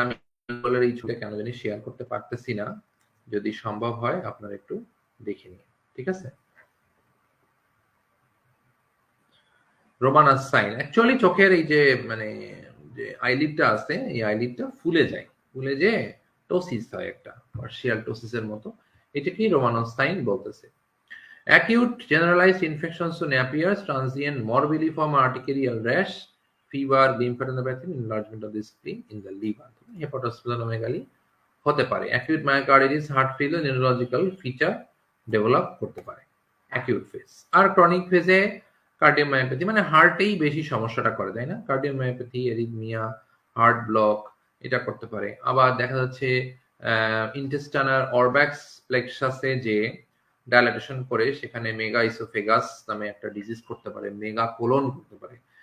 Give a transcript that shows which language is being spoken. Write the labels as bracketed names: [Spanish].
[Bangla] আমি গুগলের এই ছবিটা কেন জানি শেয়ার করতে পারতেছি না, যদি সম্ভব হয় আপনারা একটু দেখে নিন, ঠিক আছে? রোমানাস সাইন অ্যাকচুয়ালি চোখের এই যে মানে যে আইলিডটা আছে, এই আইলিডটা ফুলে যায়, ফুলে যে টোসিস হয়, একটা পার্শিয়াল টোসিসের মতো। এটাকেই রোমানাস সাইন বলতেছে। [English] Acute generalized infections soon appears, transient morbilliform urticarial rash, fever, lymphadenopathy, enlargement of the spleen in the liver, [Bangla] hepatosplenomegaly হতে পারে। Acute মায়োকার্ডিটিস, heart failure, neurological feature develop করতে পারে অ্যাকিউট ফেজ। আর ক্রনিক ফেজে কার্ডিওমায়োপ্যাথি, মানে হার্টেই বেশি সমস্যাটা করে, তাই না? কার্ডিওমায়োপ্যাথি, এরিথমিয়া, হার্ট ব্লক এটা করতে পারে। আবার দেখা যাচ্ছে ইন্টেস্টাইনাল অরব্যাক্স প্লেক্সাসে যে ডায়ালাটেশন করে সেখানে মেগা ইসোফেগাস নামে একটা ডিজিজ করতে পারে, মেগা কোলন করতে পারে।